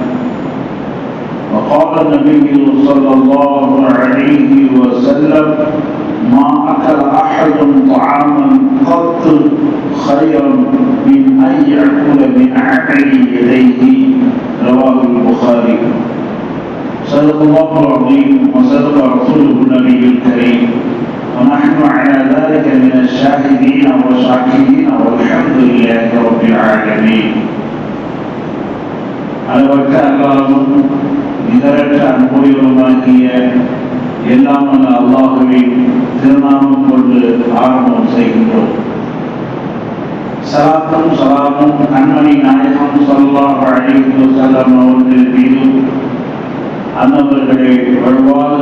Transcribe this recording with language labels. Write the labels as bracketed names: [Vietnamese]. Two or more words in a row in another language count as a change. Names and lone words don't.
[Arabic] وقال النبي صلى الله عليه وسلم: ما أكل أحد طعاما قط خيرا من أن يأكل من عمل يديه. رواه البخاري. صدق الله العظيم وصدق رسوله النبي الكريم، ونحن على ذلك من الشاهدين والشاكرين والحمد لله رب العالمين. [Tamil] அளவற்ற அல்லாஹ்வும் நிகரற்ற அன்புடையவருமாகிய எல்லாம் வல்ல அல்லாஹ்வின் திருநாமம் கொண்டு ஆரம்பம் செய்கின்றோம். ஸலாத்தும் ஸலாமும் கண்மணி நாயகம் [Arabic] صلى الله عليه وسلم [Tamil] அவர்கள் மீதும், அன்னவர்களை வழுவாது